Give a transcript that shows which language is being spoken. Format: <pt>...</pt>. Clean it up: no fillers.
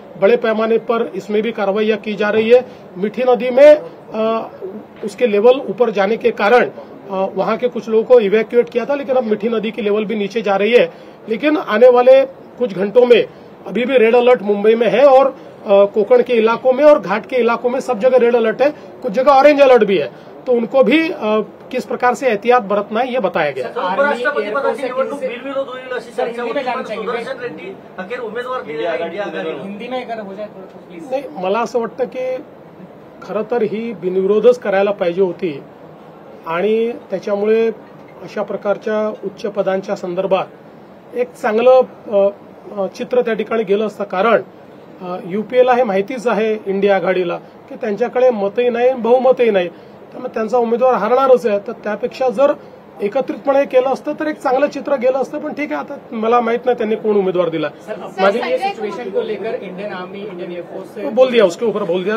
<hi>बड़े पैमाने पर इसमें भी कार्रवाइयां की जा रही है. मीठी नदी में उसके लेवल ऊपर जाने के कारण वहां के कुछ लोगों को इवैक्यूएट किया था, लेकिन अब मीठी नदी की लेवल भी नीचे जा रही है. लेकिन आने वाले कुछ घंटों में अभी भी रेड अलर्ट मुंबई में है, और कोकण के इलाकों में और घाट के इलाकों में सब जगह रेड अलर्ट है. कुछ जगह ऑरेंज अलर्ट भी है, तो उनको भी किस प्रकार से एहतियात बरतना है ये बताया गया.</hi> <mr>उपराष्ट्रपतीपदाची निवडणूक बिनविरोध होईल अशी चर्चा होती, पण सुदर्शन रेड्डी अखेर उमेदवार दिलेला इंडिया आघाडीला.</mr> <hi>हिंदी में अगर हो जाए तो प्लीज.</hi> <mr>नाही, मला असं वाटतं की खरं तर ही बिनविरोधच करायला पाहिजे होती, आणि त्याच्यामुळे अशा प्रकारच्या उच्च पदांच्या संदर्भात एक चांगलं चित्र त्या ठिकाणी गेलं असतं. कारण युपीएला हे माहितीच आहे इंडिया आघाडीला की त्यांच्याकडे मतही नाही, बहुमतही नाही, त्यामुळे त्यांचा उमेदवार हरणारच आहे. तर त्यापेक्षा जर एकत्रितपणे केलं असतं तर एक चांगलं चित्र गेलं असतं. पण ठीक आहे, आता मला माहित नाही त्यांनी कोण उमेदवार दिला.</mr> <hi>माझी ये सिचुएशन को लेकर इंडियन आर्मी, इंडियन एयरफोर्स से बोल दिया, उसके ऊपर बोल दिया.</hi>